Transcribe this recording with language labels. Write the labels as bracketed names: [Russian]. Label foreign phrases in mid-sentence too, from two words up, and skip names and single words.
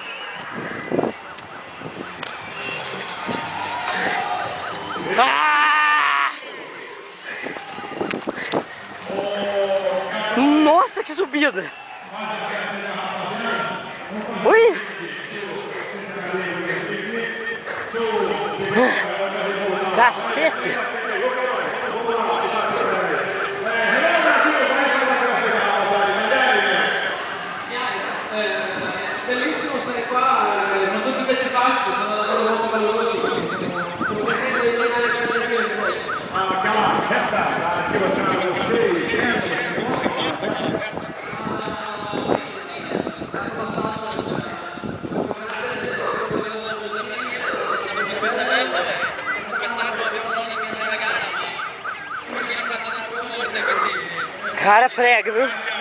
[Portuguese] Ah! Nossa, que subida! Ui! Cacete! [Italian] Bellissimo stare qua, non tutti questi pazzi, sono davvero molto valorosi, sono contento di vedere le cose. [Portuguese] Aquela festa que eu trago vocês. Cara, prega, viu?